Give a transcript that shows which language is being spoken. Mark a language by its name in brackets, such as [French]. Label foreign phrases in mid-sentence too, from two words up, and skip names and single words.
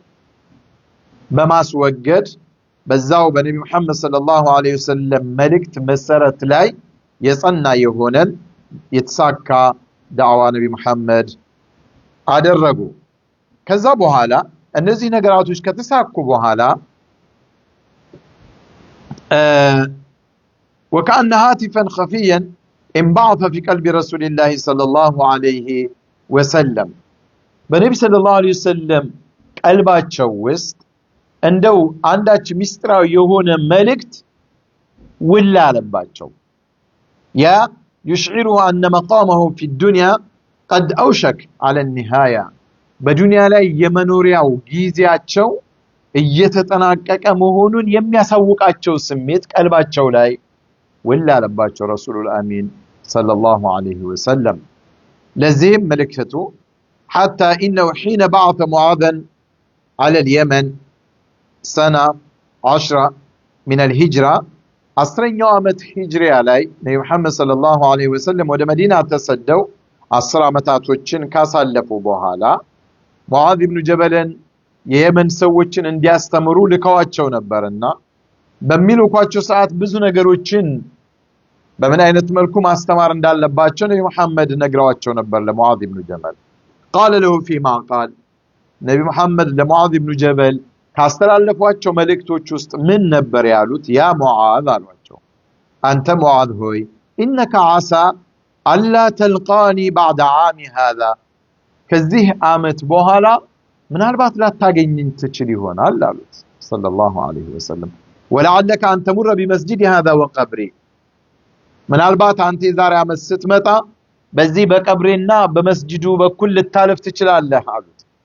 [Amharic] በማስወገድ በዛው በነብዩ መሐመድ [Arabic] صلى الله عليه وسلم [Amharic] መልእክት መሰረት ላይ የጸና የሆነን የተሳካ ዳዋ ነብዩ መሐመድ አደረጉ ከዛ በኋላ እነዚህ ነገራቶች ከተሳኩ በኋላ [Arabic] وكأن هاتفا خفيا انبعث في قلب رسول الله صلى الله عليه وسلم [Amharic] በነብዩ [Arabic] صلى الله عليه وسلم [Amharic] ቀልባቸው ውስጥ እንደው አንዳች ሚስጥራዊ የሆነ መልእክት ውል አለባቸው ያ [Arabic] يشعره أن مقامه في الدنيا قد أوشك على النهاية [Amharic] በዱንያ ላይ የመኖሪያው ጊዜያቸው እየተጠናቀቀ መሆኑን የሚያሳውቃቸው ስሜት ቀልባቸው ላይ ወላለባቸው [Arabic] رسول الأمين صلى الله عليه وسلم። [Amharic] ለዚህም ምልክቱ [Arabic] حتى إنه حين بعث معاذا على اليمن سنة 10 من الهجرة [Amharic] عشرኛው ዓመት ሂጅሪያ ላይ ነብዩ መሐመድ [Arabic] صلى الله عليه وسلم [Amharic] ወደ መዲና ተሰደው 10 ዓመታቶችን ካሳለፉ በኋላ ሙዓዝ ኢብኑ ጀበልን የየመን ሰዎችን እንዲያስተምሩ ልከዋቸው ነበርና በሚልኳቸው ሰዓት ብዙ ነገሮችን በምን አይነት መልኩ ማስተማር እንዳለባቸው ነብዩ መሐመድ ነግረዋቸው ነበር ለሙዓዝ ኢብኑ ጀበል። [Arabic] قال له فيما قال [Amharic] ነብዩ መሐመድ ለሙዓዝ ኢብኑ ጀበል ካስተላለፏቸው መልእክቶች ውስጥ ምን ነበር ያሉት? [Arabic] يا معاذ [Amharic] አሏቸው፣ አንተ ሙዓዝ ሆይ [Arabic] إنك عسى ألا تلقاني بعد عامي هذا፣ [Amharic] ከዚህ ዓመት በኋላ ምናልባት ላታገኝኝ ትችል ይሆናል አሉት [Arabic] صلى الله عليه وسلم። ولعلك أن تمر بمسجدي هذا وقبري፣ [Amharic] ምናልባት አንተ የዛሬ ዓመት ስትመጣ በዚህ በቀብሬና በመስጂዱ በኩል ልታለፍ ትችላለህ አሉት።